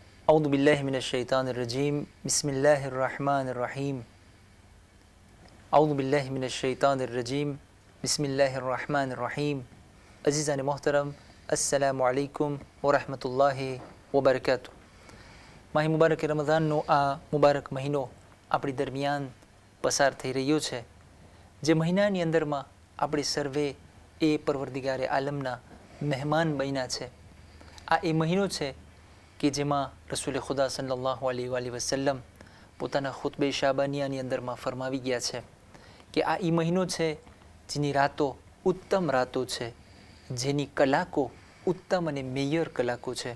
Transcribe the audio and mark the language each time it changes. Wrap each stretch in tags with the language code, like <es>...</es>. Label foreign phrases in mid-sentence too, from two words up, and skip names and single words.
<ar>أعوذ بالله من الشيطان الرجيم بسم الله الرحمن الرحيم أعوذ بالله من الشيطان الرجيم بسم الله الرحمن الرحيم</ar> <ur>عزیزان محترم</ur> <ar>السلام علیکم ورحمة الله وبركاته.</ar> <gu>માહી મુબારક રમઝાનનો આ મુબારક મહિનો આપણી દરમિયાન પસાર થઈ રહ્યો છે, જે મહિનાની અંદરમાં આપણે સર્વે એ પરવરદિગારે આલમના મહેમાન બન્યા છે. આ એ મહિનો છે કે જેમાં રસૂલ ખુદા</gu> <ar>صلى الله عليه وسلم</ar> <gu>પોતાના ખુતબે શાબાનિયાની અંદરમાં ફરમાવી ગયા છે કે આ એ મહિનો છે જેની રાતો ઉત્તમ રાતો છે, જેની કલાકો ઉત્તમ અને મેયર કલાકો છે.</gu>